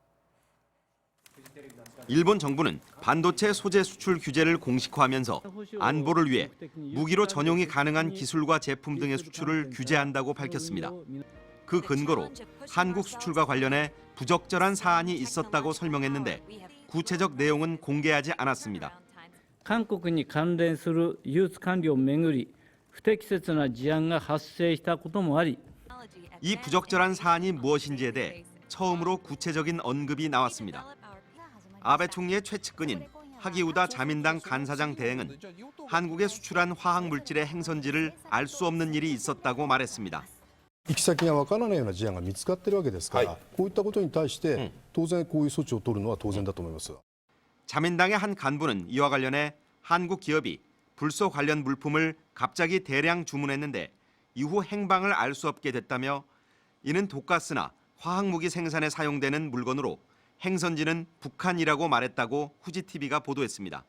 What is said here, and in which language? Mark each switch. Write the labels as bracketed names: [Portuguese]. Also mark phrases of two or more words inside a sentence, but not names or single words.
[Korean] 일본 정부는 반도체 소재 수출 규제를 공식화하면서 안보를 위해 무기로 전용이 가능한 기술과 제품 등의 수출을 규제한다고 밝혔습니다. 그 근거로 한국 수출과 관련해 부적절한 사안이 있었다고 설명했는데 구체적 내용은 공개하지 않았습니다. [Japanese] 韓国に関連する輸出管理をめぐり不適切な事案が発生したこともあり [Korean] 이 부적절한 사안이 무엇인지에 대해 처음으로 구체적인 언급이 나왔습니다. 아베 총리의 최측근인 하기우다 자민당 간사장 대행은 한국에 수출한 화학 물질의 행선지를 알 수 없는 일이 있었다고 말했습니다. [Japanese] 行き先がわからないような事案が見つかっているわけですから、こういったことに対して当然こういう措置を取るのは当然だと思います。 [Korean] 자민당의 한 간부는 이와 관련해 한국 기업이 불소 관련 물품을 갑자기 대량 주문했는데 이후 행방을 알 수 없게 됐다며 이는 독가스나 화학무기 생산에 사용되는 물건으로 행선지는 북한이라고 말했다고 후지TV가 보도했습니다.